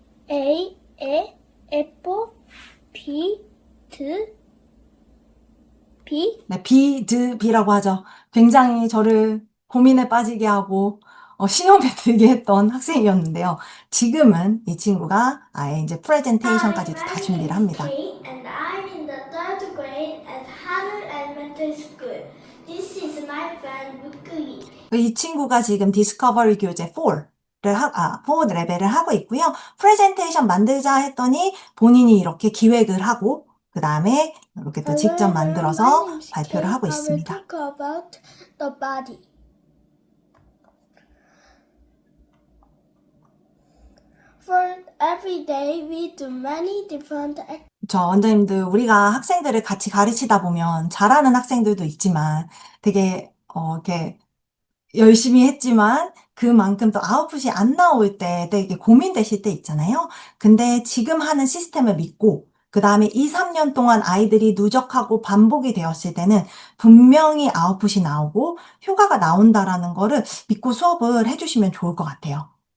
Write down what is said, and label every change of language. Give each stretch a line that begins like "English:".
English: A, apple, P, T, P.
Korean: 네, 비라고 하죠. 굉장히 저를 고민에 빠지게 하고, 신용에 들게 했던 학생이었는데요. 지금은 이 친구가 아예 이제 프레젠테이션까지도 다 준비를 합니다.
English: Kate and I'm in the third grade at Haru Elementary School. This is my friend Mukui.
Korean: 이 친구가 지금 디스커버리 교재 4 레벨을 하고 있고요. 프레젠테이션 만들자 했더니 본인이 이렇게 기획을 하고, 그 다음에 이렇게 또 직접 만들어서 발표를 하고 있습니다.
English: I will talk about the body. For every day we do many different activities.
Korean: 원장님들, 우리가 학생들을 같이 가르치다 보면 잘하는 학생들도 있지만 되게, 이렇게 열심히 했지만 그만큼 또 아웃풋이 안 나올 때 되게 고민되실 때 있잖아요. 근데 지금 하는 시스템을 믿고 그 다음에 2, 3년 동안 아이들이 누적하고 반복이 되었을 때는 분명히 아웃풋이 나오고 효과가 나온다라는 거를 믿고 수업을 해주시면 좋을 것 같아요.